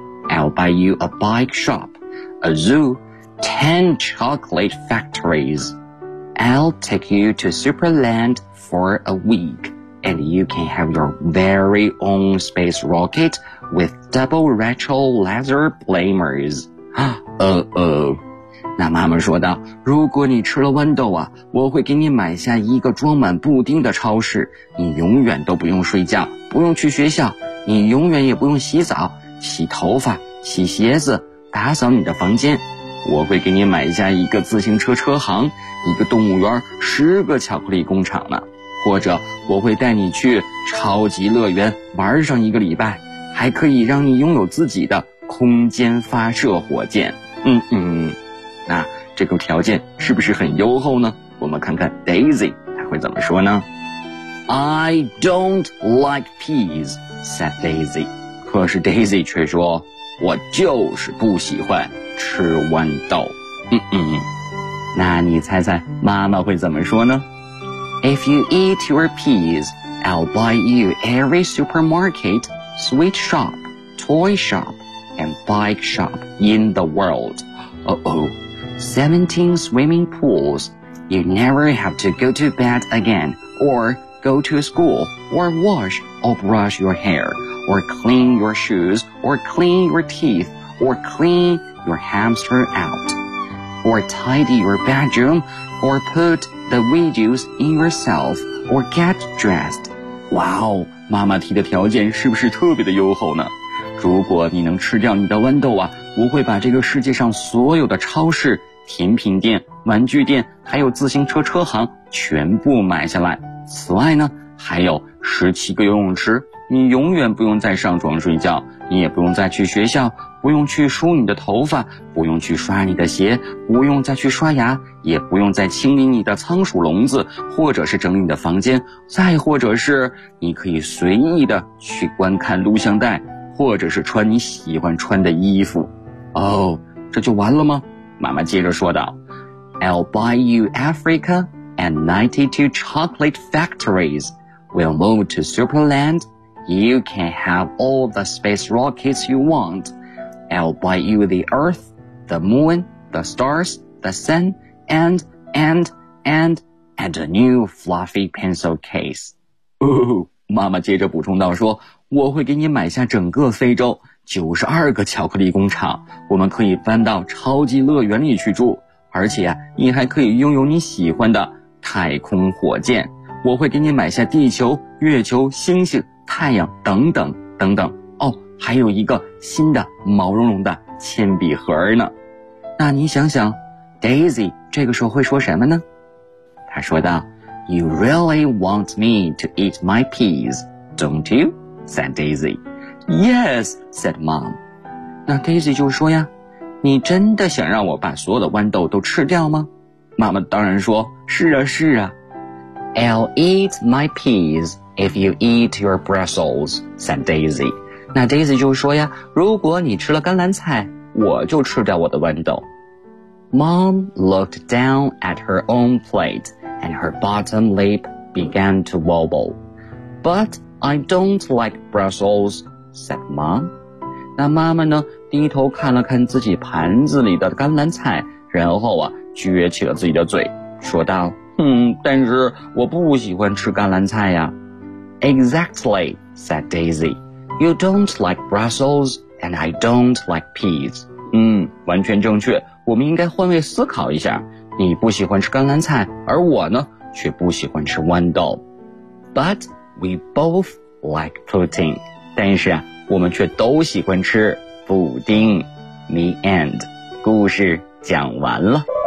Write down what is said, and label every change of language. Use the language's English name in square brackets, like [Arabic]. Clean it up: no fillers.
[English] I'll buy you a bike shop, a zoo, 10 chocolate factories. I'll take you to Superland for a week, and you can have your very own space rocket with double retro laser blamers. Uh-oh. [Chinese] 那妈妈说道，如果你吃了豌豆啊，我会给你买下一个装满布丁的超市，你永远都不用睡觉，不用去学校，你永远也不用洗澡，洗头发，洗鞋子，打扫你的房间。我会给你买下一个自行车车行，一个动物园，10巧克力工厂呢。或者我会带你去超级乐园玩上一个礼拜，还可以让你拥有自己的空间发射火箭。那这个条件是不是很优厚呢？我们看看 Daisy 她会怎么说呢？ [English] I don't like peas, said Daisy. [Chinese] 可是 Daisy 却说，我就是不喜欢吃豌豆。那你猜猜妈妈会怎么说呢？ [English] If you eat your peas, I'll buy you every supermarket, sweet shop, toy shop, and bike shop in the world. 17 swimming pools. You never have to go to bed again, or go to school, or wash or brush your hair, or clean your shoes, or clean your teeth, or cleanyour hamster out, or tidy your bedroom, or put the videos in yourself, or get dressed. [Chinese] Wow, 妈妈提的条件是不是特别的优厚呢？如果你能吃掉你的豌豆啊，我会把这个世界上所有的超市、甜品店、玩具店，还有自行车车行全部买下来。此外呢，还有17个游泳池，你永远不用再上床睡觉，你也不用再去学校，不用去梳你的头发，不用去刷你的鞋，不用再去刷牙，也不用再清理你的仓鼠笼子，或者是整理你的房间，再或者是你可以随意的去观看录像带，或者是穿你喜欢穿的衣服。哦，这就完了吗？妈妈接着说道， [English] I'll buy you Africa and 92 chocolate factories. We'll move to Superland. You can have all the space rockets you want. I'll buy you the earth, the moon, the stars, the sun, and a new fluffy pencil case. [Chinese] 妈妈接着补充道说，我会给你买下整个非洲，92个巧克力工厂，我们可以搬到超级乐园里去住，而且你还可以拥有你喜欢的太空火箭。我会给你买下地球、月球、星星、太阳等等等等。哦，还有一个新的毛茸茸的铅笔盒呢。那你想想 Daisy 这个时候会说什么呢？他说道， [English] You really want me to eat my peas, don't you? said Daisy. Yes, said mom. [Chinese] 那 Daisy 就说呀，你真的想让我把所有的豌豆都吃掉吗？妈妈当然说，是啊是啊。 [English] I'll eat my peas, If you eat your Brussels, said Daisy. [Chinese] 那 Daisy 就说呀，如果你吃了甘蓝菜，我就吃掉我的豌豆。 [English] Mom looked down at her own plate, and her bottom lip began to wobble. But I don't like Brussels, said Mom. [Chinese] 那妈妈呢，低头看了看自己盘子里的甘蓝菜，然后啊，撅起了自己的嘴，说道，但是我不喜欢吃甘蓝菜呀。 [English] Exactly, said Daisy. You don't like Brussels, and I don't like peas. [Chinese] 完全正确。我们应该换位思考一下，你不喜欢吃甘蓝菜，而我呢，却不喜欢吃豌豆。 [English] But we both like pudding. [Chinese] 但是啊，我们却都喜欢吃布丁。 [English] The end. [Chinese] 故事讲完了。